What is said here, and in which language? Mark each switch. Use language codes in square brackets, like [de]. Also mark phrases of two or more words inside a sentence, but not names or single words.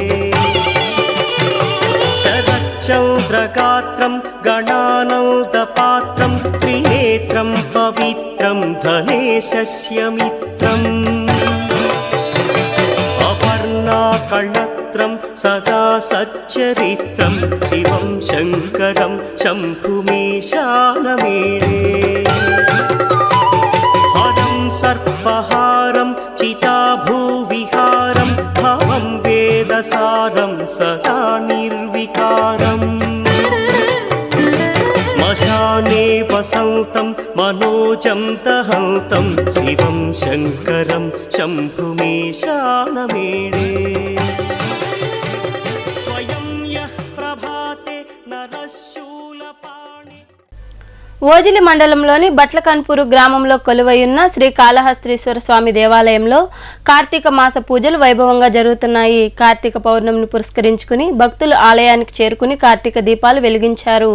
[sa] శరచ్చంద్రగాత్రం గణానౌదపాత్రం త్రినేత్రం పవిత్రం ధనేశస్య మిత్రం అపర్ణాకళత్రం సదా सच्चरित्रं शिवं शङ्करं शम्भुमीशानमीडे हरं सर्पहारं चिताभूविहारं भवं वेदसारं सदा निर्विकारम् श्मशाने वसन्तं मनोजं दहन्तं शिवं शङ्करं शम्भुमीशानमीडे स्वयं यः प्रभाते नरशूलपाणि [te] ఓజిలి మండలంలోని బట్లకన్పూరు గ్రామంలో కొలువైయున్న శ్రీ కాళహస్తీశ్వర స్వామి దేవాలయంలో కార్తీక మాస పూజలు వైభవంగా జరుగుతున్నాయి. కార్తీక పౌర్ణమిని పురస్కరించుకుని భక్తులు ఆలయానికి చేరుకుని కార్తీక దీపాలు వెలిగించారు.